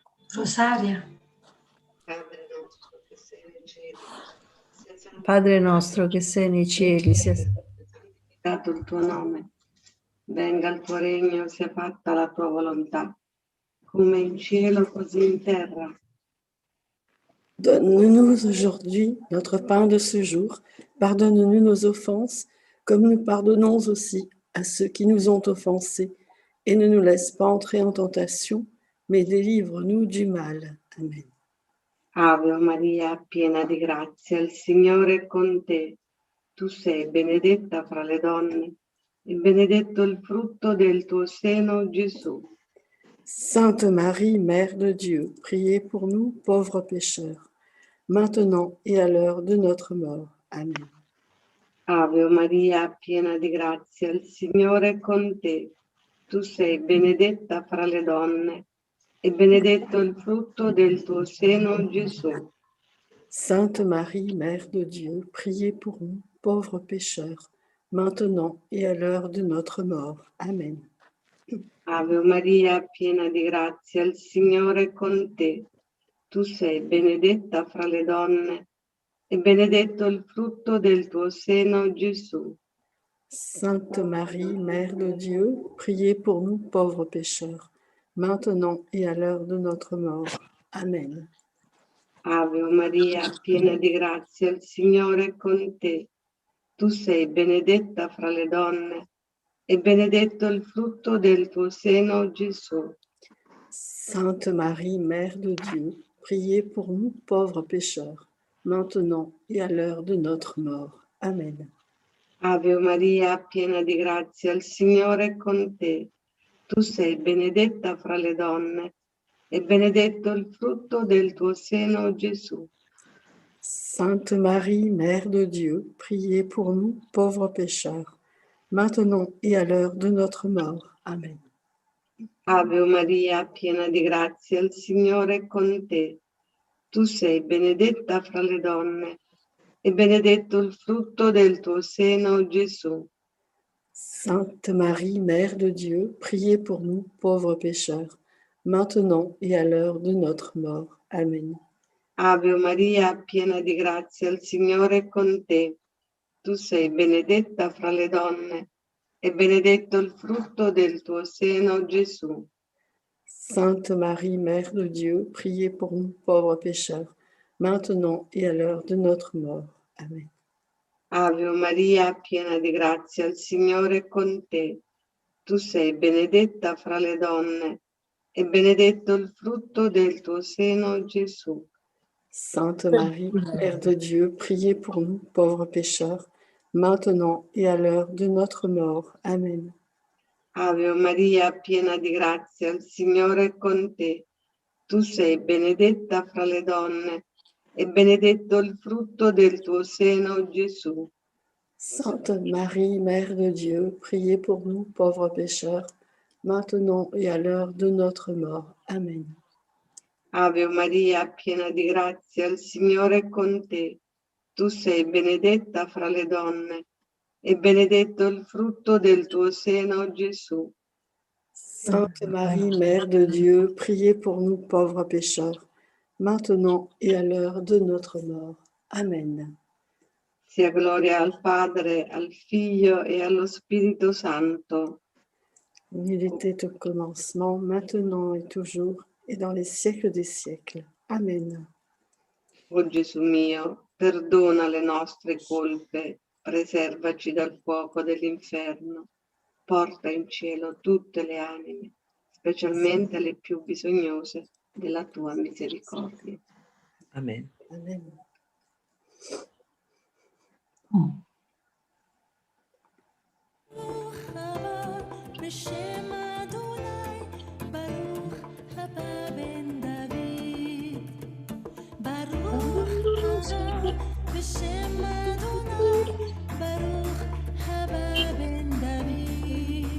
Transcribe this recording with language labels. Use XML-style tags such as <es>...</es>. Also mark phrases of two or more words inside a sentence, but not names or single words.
<it>Rosaria. Padre nostro che sei nei cieli, sia Padre nostro che sei nei cieli, sia santificato il tuo nome. Venga il tuo regno, sia fatta la tua volontà, come in cielo così in terra.</it> <fr>Donne-nous aujourd'hui notre pain de ce jour. Pardonne-nous nos offenses, comme nous pardonnons aussi à ceux qui nous ont offensés. Et ne nous laisse pas entrer en tentation, mais délivre-nous du mal. Amen.</fr> <it>Ave Maria, piena di grazia, il Signore è con te. Tu sei benedetta fra le donne, e benedetto il frutto del tuo seno, Gesù.</it> <fr>Sainte Marie, Mère de Dieu, priez pour nous, pauvres pécheurs, maintenant et à l'heure de notre mort. Amen.</fr> <it>Ave Maria, piena di grazia, il Signore è con te. Tu sei benedetta fra le donne, e benedetto il frutto del tuo seno, Gesù.</it> <fr>Sainte Marie, Mère de Dieu, priez pour nous, pauvres pécheurs, maintenant et à l'heure de notre mort. Amen.</fr> <it>Ave Maria, piena di grazia, il Signore è con te. Tu sei benedetta fra le donne, e benedetto il frutto del tuo seno, Gesù.</it> <fr>Sainte Marie, Mère de Dieu, priez pour nous, pauvres pécheurs, maintenant et à l'heure de notre mort. Amen.</fr> <it>Ave Maria, piena di grazia, il Signore è con te. Tu sei benedetta fra le donne, e benedetto il frutto del tuo seno, Gesù.</it> <fr>Sainte Marie, Mère de Dieu, priez pour nous, pauvres pécheurs, maintenant et à l'heure de notre mort. Amen.</fr> <it>Ave Maria, piena di grazia, il Signore è con te. Tu sei benedetta fra le donne, e benedetto il frutto del tuo seno, Gesù.</it> <fr>Sainte Marie, Mère de Dieu, priez pour nous, pauvres pécheurs, maintenant et à l'heure de notre mort. Amen.</fr> <it>Ave Maria, piena di grazia, il Signore è con te. Tu sei benedetta fra le donne, e benedetto il frutto del tuo seno, Gesù.</it> <fr>Sainte Marie, Mère de Dieu, priez pour nous, pauvres pécheurs, maintenant et à l'heure de notre mort. Amen.</fr> <it>Ave Maria, piena di grazia, il Signore è con te. Tu sei benedetta fra le donne, e benedetto il frutto del tuo seno, Gesù.</it> <fr>Sainte Marie, Mère de Dieu, priez pour nous, pauvres pécheurs, maintenant et à l'heure de notre mort. Amen.</fr> <it>Ave Maria, piena di grazia, il Signore è con te. Tu sei benedetta fra le donne, e benedetto il frutto del tuo seno, Gesù.</it> <fr>Sainte Marie, Mère de Dieu, priez pour nous, pauvres pécheurs, maintenant et à l'heure de notre mort. Amen.</fr> <it>Ave Maria, piena di grazia, il Signore è con te. Tu sei benedetta fra le donne, e benedetto il frutto del tuo seno, Gesù.</it> <fr>Sainte Marie, Mère de Dieu, priez pour nous, pauvres pécheurs, maintenant et à l'heure de notre mort. Amen.</fr> <it>Ave Maria, piena di grazia, il Signore è con te. Tu sei benedetta fra le donne, e benedetto il frutto del tuo seno, Gesù.</it> <fr>Sainte Marie, Mère de Dieu, priez pour nous, pauvres pécheurs, maintenant et à l'heure de notre mort. Amen.</fr> <it>Sia gloria al Padre, al Figlio e allo Spirito Santo.</it> <fr>Il était au commencement, maintenant et toujours, et dans les siècles des siècles. Amen.</fr> <it>O Gesù mio, perdona le nostre colpe, preservaci dal fuoco dell'inferno, porta in cielo tutte le anime, specialmente le più bisognose della tua misericordia. Amen. Amen.</it> <he>בשם אדוני, ברוך הבא בן דוד. ברוך הבא בשם אדוני, ברוך הבא בן דוד.</he>